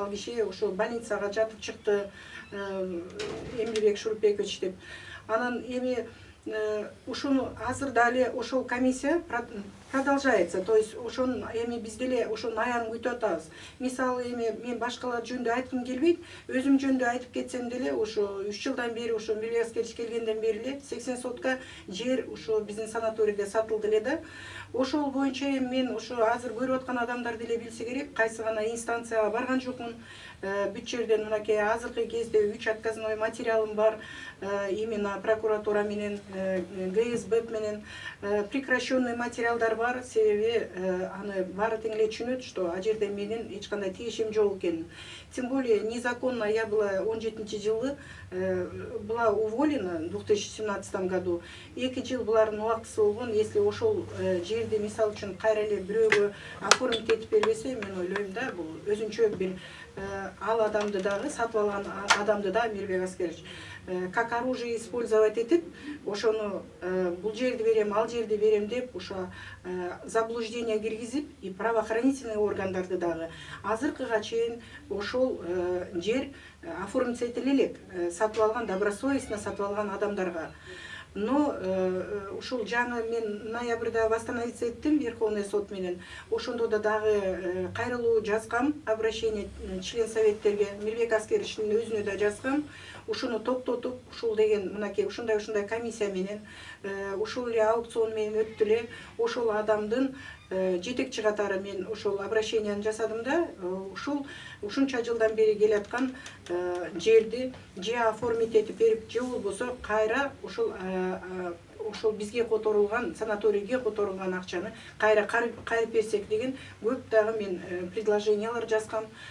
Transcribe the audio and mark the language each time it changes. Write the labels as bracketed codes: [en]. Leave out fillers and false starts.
[ky] Ал киши ошо больницага жатып чыкты, Эмилбек Шурупбекович деп. Анан эми ушуну азыр дали ошол комиссия продолжается. То есть ошон эми биз деле ошонун аягын күтүп атабыз. Мисалы эми мен башкалар жөнүндө айткым келбейт, өзүм жөнүндө айтып кетсем деле ошо 3 жылдан бери ошо Эмилбек Аскерович келгенден бери эле 80 сотка жер ошо биздин санаторийде сатылды эле да. Ошол боюнча мен ошо азыр көрүп аткан адамдар деле билсе керек, кайсы гана инстанцияга барган жокмун. Бүт жерден мынакей азыркы кезде 3 отказной материалым бар, именно прокуратура менен, ГСБ менен прекращенный материалдар бар. Себеби аны баары тең эле түшүнөт, что а жерде менин эч кандай тиешим жок экенин. [ru] Тем более незаконно я была 17-жылы была уволена в 2017 году. [ky] 2 жыл булардын убактысы болгон. Если ошол жерди мисалы үчүн кайра эле бирөөгө оформить этип бербесе, мен ойлойм да, бул өзүнчө бир ал адамды дагы сатып алган адамды да Эмилбек Аскерович [ru] как оружие использовать [ky] этип, ошону бул жерди берем, ал жерди берем деп ошо заблуждение киргизип, и правоохранительный органдарды дагы азыркыга чейин ошол жер оформиться этиле элек, сатып алган, добросовестно сатып алган адамдарга. Но ушул жаңы мен ноябрда восстановиться эттим Верховный сот менен. Ошондо да дагы кайрылуу жазгам, обращение член советтерге, Эмилбек Аскеровичтин өзүнө да жазгам. Ушуну токтотуп, ушул деген мынакей ушундай комиссия менен, ушул эле аукцион менен өттү эле, ошол адамдын жетекчи катары мен ошол обращенияны жасадым да, ушунча жылдан бери келаткан жерди же оформить этип берип, же болбосо кайра ошол бизге которулган, санаторийге которулган акчаны кайра кайрып берсек деген көп дагы мен предложениялар жазгам.